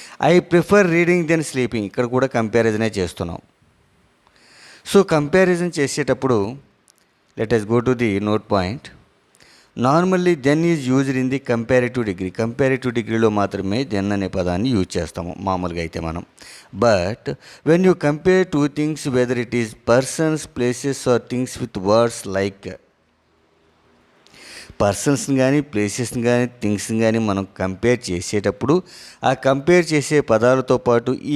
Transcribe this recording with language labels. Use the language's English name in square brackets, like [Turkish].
[English] I prefer reading then sleeping, [Telugu] ఇక్కడ కూడా కంపారిజనే చేస్తున్నాం. సో కంపారిజన్ చేసేటప్పుడు [English] Let us go to the note point. Normally then is used in the comparative degree. [Telugu] Comparative డిగ్రీలో మాత్రమే then అనే పదాన్ని యూజ్ చేస్తాము మామూలుగా అయితే మనం. [English] but when you compare two things, whether it is persons, places or things with words like, [Telugu] పర్సన్స్ని కానీ, ప్లేసెస్ని కానీ, థింగ్స్ని కానీ మనం కంపేర్ చేసేటప్పుడు ఆ కంపేర్ చేసే పదాలతో పాటు